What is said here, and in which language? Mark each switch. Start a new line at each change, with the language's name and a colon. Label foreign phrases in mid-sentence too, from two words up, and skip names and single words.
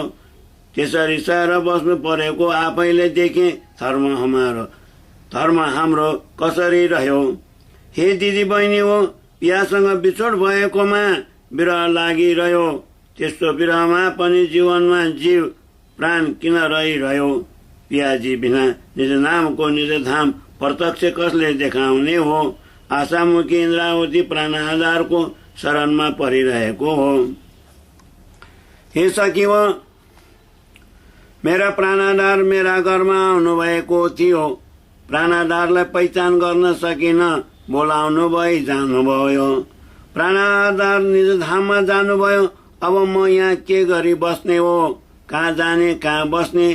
Nepali: त्यसरी सहेर बस्नु परेको आफैले देखे। धर्म हाम्रो कसरी रह्यो। हे दिदी बहिनी हो पियासँग बिछोड भएकोमा विरह लागिरह्यो। त्यस्तो विरहमा पनि जीवनमा जीव प्राण किन रहिरह्यो। पियाजी बिना निज नामको निज धाम प्रत्यक्ष कसले देखाउने हो। आशामुखी इन्द्रावती प्राण आधारको शरणमा परिरहेको हो। हे सखी हो मेरा प्राणाधार मेरा घरमा आउनुभएको थियो। प्राणाधारलाई पहिचान गर्न सकिन बोलाउनु भई जानुभयो। प्राणाधार निज धाममा जानुभयो। अब म यहाँ के गरी बस्ने हो। कहाँ जाने कहाँ बस्ने।